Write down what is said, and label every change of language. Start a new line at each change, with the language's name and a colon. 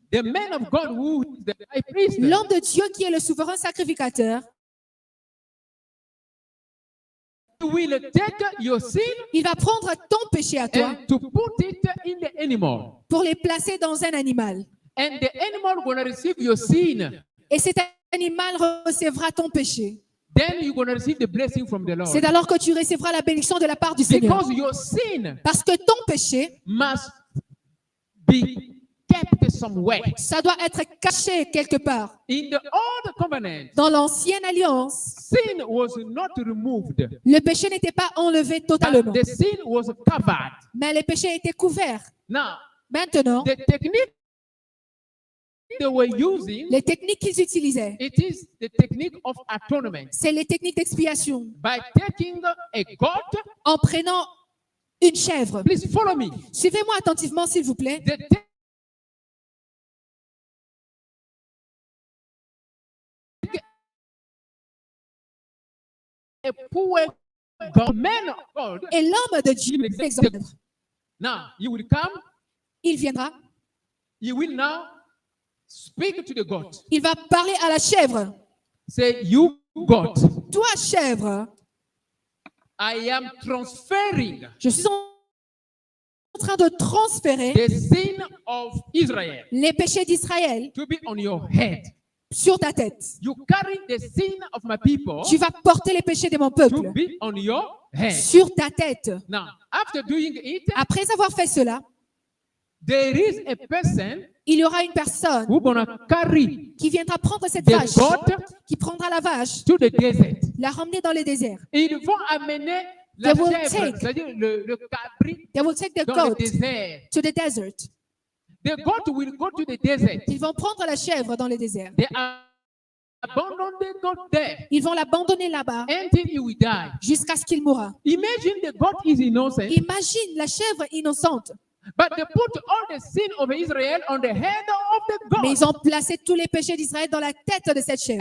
English: The man of God who is the high priest.
French: L'homme de Dieu qui est le souverain sacrificateur
English: will take your sin
French: il va prendre ton péché à toi
English: and to put it in the animal.
French: pour les placer dans un animal.
English: And the animal gonna receive your sin.
French: Et cet animal recevra ton péché.
English: Then you're gonna receive the blessing from the Lord.
French: C'est alors que tu recevras la bénédiction de la part du Seigneur.
English: Because your sin
French: Parce que ton péché,
English: must be kept somewhere.
French: ça doit être caché quelque part.
English: In the old covenant,
French: Dans l'ancienne alliance,
English: sin was not removed,
French: le péché n'était pas enlevé
English: but
French: totalement,
English: the sin was covered.
French: mais le péché était couvert.
English: Now,
French: Maintenant,
English: the technique they were using,
French: les techniques qu'ils utilisaient,
English: it is the technique of atonement.
French: c'est les techniques d'expiation.
English: By taking a goat,
French: En prenant une chèvre.
English: please follow me.
French: Suivez-moi attentivement, s'il vous plaît.
English: They take a poor God, man of God.
French: Et l'homme de Dieu, par exemple,
English: Now, he will come,
French: il viendra,
English: he will now speak to the goat.
French: il va parler à la chèvre.
English: Say, you goat,
French: Toi, chèvre,
English: I am transferring
French: je suis en train de transférer
English: the sin of Israel
French: les péchés d'Israël
English: to be on your head.
French: sur ta tête.
English: You carry the sin of my people
French: Tu vas porter les péchés de mon
English: to
French: peuple
English: be on your head.
French: sur ta tête.
English: Now, after doing it,
French: Après avoir fait cela,
English: there is a person
French: il y aura une personne
English: who gonna carry
French: qui viendra prendre cette
English: the
French: vache,
English: goat
French: qui prendra la vache,
English: to the desert.
French: la ramener dans le désert. Ils vont amener la
English: They will
French: chèvre,
English: take-
French: c'est-à-dire le cabri,
English: They will take the
French: dans le
English: goat
French: désert.
English: to the desert. The goat will go to the desert.
French: Ils vont prendre la chèvre dans le désert.
English: They abandon the goat there
French: Ils vont l'abandonner là-bas
English: until he will die.
French: jusqu'à ce qu'il mourra.
English: Imagine the goat is innocent,
French: Imagine la chèvre innocente.
English: but they put all the sin of Israel on the head of the
French: Mais
English: goat.
French: ils ont placé tous les péchés d'Israël dans la tête de cette chèvre.